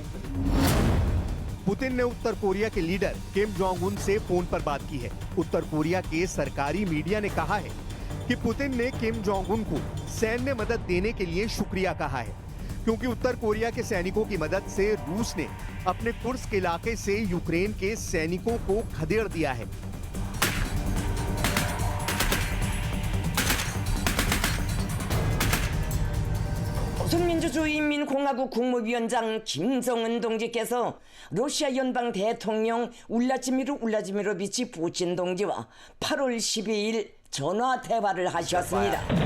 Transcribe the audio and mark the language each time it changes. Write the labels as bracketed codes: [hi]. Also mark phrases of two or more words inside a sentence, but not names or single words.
[hi] पुतिन ने उत्तर कोरिया के लीडर किम जोंग उन से फोन पर बात की है। उत्तर कोरिया के सरकारी मीडिया ने कहा है कि पुतिन ने किम जोंग उन को सैन्य मदद देने के लिए शुक्रिया कहा है, क्योंकि उत्तर कोरिया के सैनिकों की मदद से रूस ने अपने कुर्स्क इलाके से यूक्रेन के सैनिकों को खदेड़ दिया है। [ko] 조선민주주의인민공화국 국무위원장 김정은 동지께서 러시아 연방 대통령 울라지미르 비치 पुतिन 동지와 8월 12일 전화 대화를 하셨습니다.